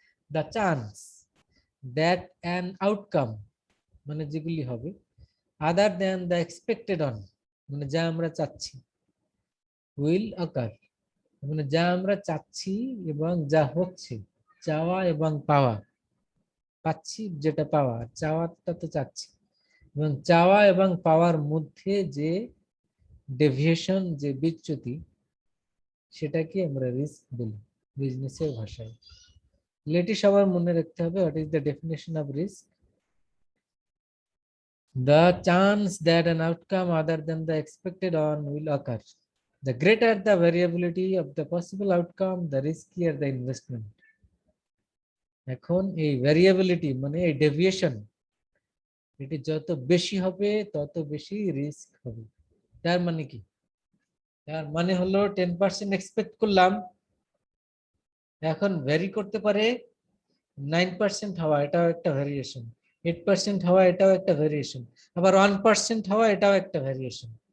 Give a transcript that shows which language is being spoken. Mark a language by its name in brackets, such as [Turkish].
[English] the chance that an outcome [Bangla] মানে যেগুলি হবে, [English] other than the expected on [Bangla] মানে যা আমরা চাচ্ছি, [English] will occur [Bangla] মানে যা আমরা চাচ্ছি এবং যা হচ্ছে, চাওয়া এবং পাওয়া, পাচ্ছি যেটা পাওয়া, চাওয়াটা তো চাচ্ছি, এবং চাওয়া এবং পাওয়ার মধ্যে যে ডেভিয়েশন, যে বিচ্যুতি, সেটাকে আমরা রিস্ক বলি বিজনেসের ভাষায়। এটি সবার মনে রাখতে হবে, [English] What is the definition of risk? The chance that an outcome other than the expected on will occur. The greater the variability of the possible outcome, the riskier the investment. [Bangla] এখন এই ভ্যারিয়েবিলিটি মানে এই ডেভিয়েশন, এটি যত বেশি হবে তত বেশি রিস্ক হবে। তার মানে কি? তার মানে হলো 10% এক্সপেক্ট করলাম, এখন ভ্যারি করতে পারে 9% হওয়া, এটাও একটা ভ্যারিয়েশন, 8% হওয়া, এটাও একটা ভ্যারিয়েশন, আবার 1% হওয়া, এটাও একটা ভ্যারিয়েশন।